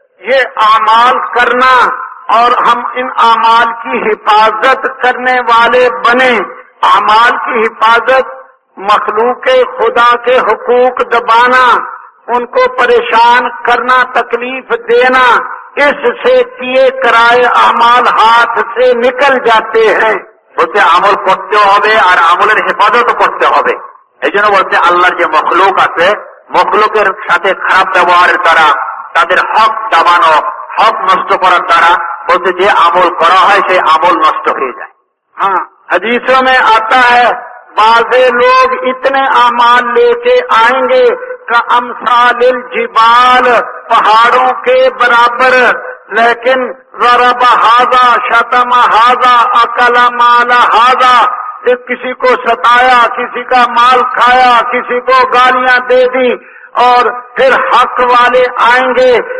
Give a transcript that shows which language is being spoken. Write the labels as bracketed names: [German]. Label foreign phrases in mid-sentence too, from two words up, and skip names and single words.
[Urdu] یہ اعمال کرنا اور ہم ان اعمال کی حفاظت کرنے والے بنے. اعمال کی حفاظت، مخلوق خدا کے حقوق دبانا، ان کو پریشان کرنا، تکلیف دینا، اس سے کیے کرائے اعمال ہاتھ سے نکل جاتے ہیں. [Bangla] বলতে আমল করতেও হবে আর আমলের হেফাজতও করতে হবে। এই জন্য বলতে আল্লাহর যে মখলুক আছে, মখলুকের সাথে খারাপ ব্যবহারের দ্বারা তাদের হক দাবানো, হক নষ্ট করার দ্বারা বলতে যে আমল করা হয় সেই আমল নষ্ট হয়ে যায়। [Urdu] ہاں، حدیثوں میں آتا ہے بعضے لوگ اتنے اعمال لے کے آئیں گے کہ [Arabic] امثال الجبال، [Urdu] پہاڑوں کے برابر، لیکن [Arabic] ضرب ہاذا، شتم ہاذا، اکل مال ہاذا، [Urdu] کسی کو ستایا، کسی کا مال کھایا، کسی کو گالیاں دے دی، اور پھر حق والے آئیں گے،